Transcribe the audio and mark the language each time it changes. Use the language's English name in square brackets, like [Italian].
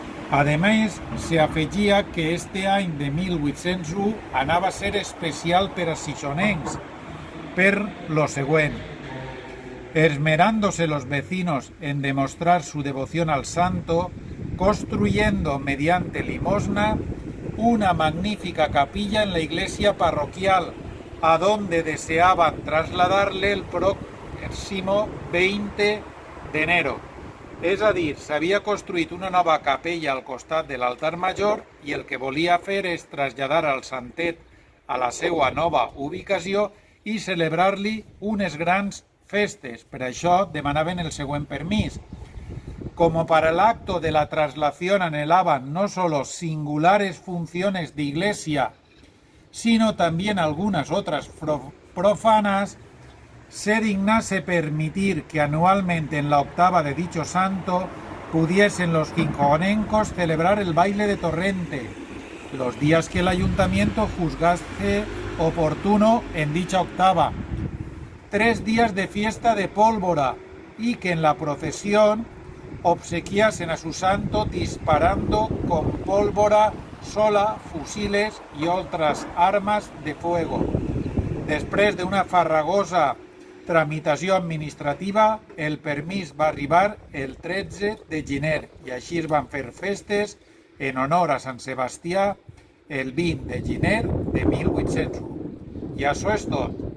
[Spanish] Además, [Catalan] se afegía que este any de 1801 anava a ser especial per a xixonencs, per lo següent: [Spanish] esmerándose los vecinos en demostrar su devoción al santo, construyendo mediante limosna una magnífica capilla en la iglesia parroquial, a donde deseaban trasladarle el próximo 20 de enero. [Catalan] És a dir, s'havia construït una nova capella al costat de l'altar major i el que volia fer és traslladar al santet a la seva nova ubicació i celebrar-li unes grans festes. Per això demanaven el següent permís. [Spanish] Como para el acto de la traslación anhelaban no solo singulares funciones de iglesia, sino también algunas otras profanas, se dignase permitir que anualmente en la octava de dicho santo pudiesen los gijonencos celebrar el baile de torrente, los días que el ayuntamiento juzgase oportuno en dicha octava, 3 días de fiesta de pólvora, y que en la procesión obsequiasen a su santo disparando con pólvora sola, fusiles y otras armas de fuego. [Catalan] Després d'una farragosa tramitació administrativa, el permís va arribar el 13 de gener i així es van fer festes en honor a Sant Sebastià el 20 de gener de 1801. I això és tot.